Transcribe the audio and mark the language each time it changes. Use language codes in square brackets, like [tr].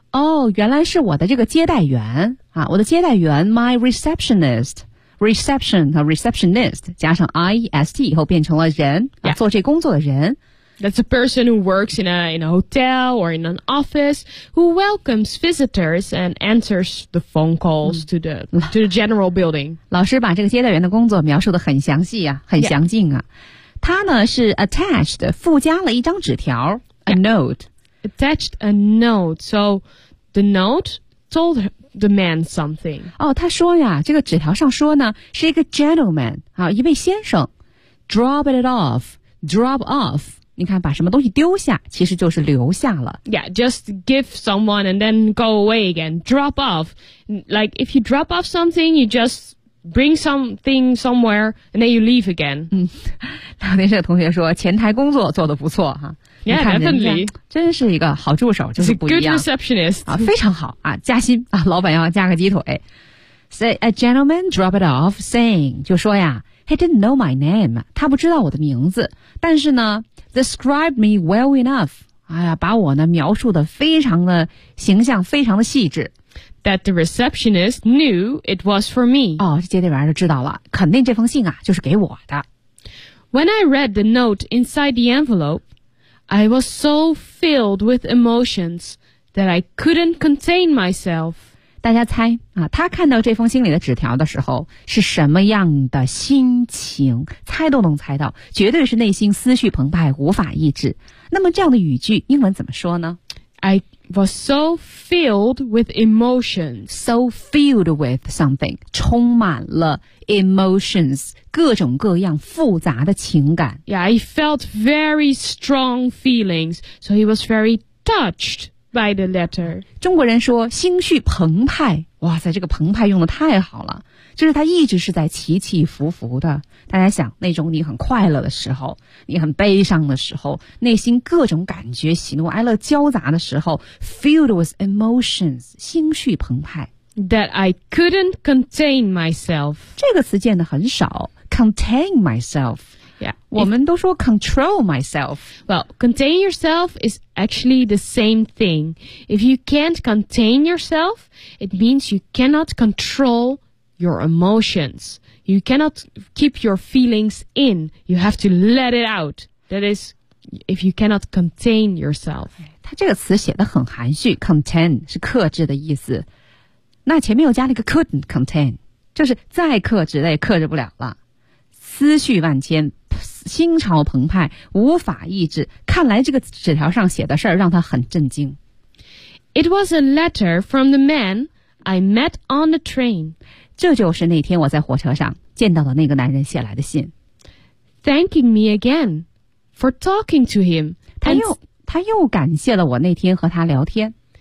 [zh] 哦、oh, 原来是我的这个接待员啊，我的接待员 [en] my receptionist reception [zh] 和 receptionist 加上 IEST 以后变成了人、 [en] yeah. [zh] 啊、做这工作的人 [en] That's a person who works in a hotel or in an office who welcomes visitors and answers the phone calls to the general building. [zh] 老师把这个接待员的工作描述得很详细啊，很详尽啊。 [en] Yeah. [zh] 他呢是 attached, 附加了一张纸条 [en] a note. Attached a note. So the note told the man something. [zh] 哦，他说呀，这个纸条上说呢，是一个 gentleman, 啊，一位先生 [en] drop it off, drop off. [zh] 你看把什么东西丢下其实就是留下了 [en] Yeah, just give someone and then go away again Drop off Like if you drop off something You just bring something somewhere And then you leave again [zh] 聊天室的同学说前台工作做得不错、啊、 [en] Yeah, definitely [zh] 真是一个好助手就是不一样 [en] It's a good receptionist、 [zh] 啊、非常好、啊、加薪、啊、老板要加个鸡腿 [en] Say a gentleman drop it off saying [zh] 就说呀 [en] He didn't know my name [zh] 他不知道我的名字但是呢 [en] Described me well enough. [zh] 哎呀，把我呢描述的非常的形象，非常的细致。 [en] That the receptionist knew it was for me. [zh] 哦，接待员就知道了，肯定这封信啊就是给我的。 [en] When I read the note inside the envelope, I was so filled with emotions that I couldn't contain myself. [zh] 大家猜啊，他看到这封信里的纸条的时候是什么样的心情？猜都能猜到，绝对是内心思绪澎湃，无法抑制。那么这样的语句英文怎么说呢 [en] ？I was so filled with emotions. So filled with something. [zh] 充满了 [en] emotions. [zh] 各种各样复杂的情感。 [en] Yeah, he felt very strong feelings. So he was very touched by the letter. [zh] 中国人说心绪澎湃。哇塞，这个澎湃用得太好了。就是他一直是在起起伏伏的，大家想那种你很快乐的时候，你很悲伤的时候，内心各种感觉喜怒哀乐交杂的时候， [en] filled with emotions， [zh] 心绪澎湃。 [en] That I couldn't contain myself， [zh] 这个词见得很少， [en] contain myself。 Yeah， [zh] 我们都说 [en] control myself。 Well， contain yourself is actually the same thing. If you can't contain yourself, it means you cannot controlyour emotions. You cannot keep your feelings in. You have to let it out. That is, if you cannot contain yourself. [zh] 他这个词写得很含蓄， contain 是克制的意思。那前面又加了一个 couldn't contain， 就是再克制也克制不了了。思绪万千，心潮澎湃，无法抑制。看来这个纸条上写的事让他很震惊。 [en] It was a letter from the man I met on the train. [zh] 这就是那天我在火车上见到的那个男人写来的信。 [en] Thanking me again for talking to him. [zh] 他又感谢了我那天和他聊天。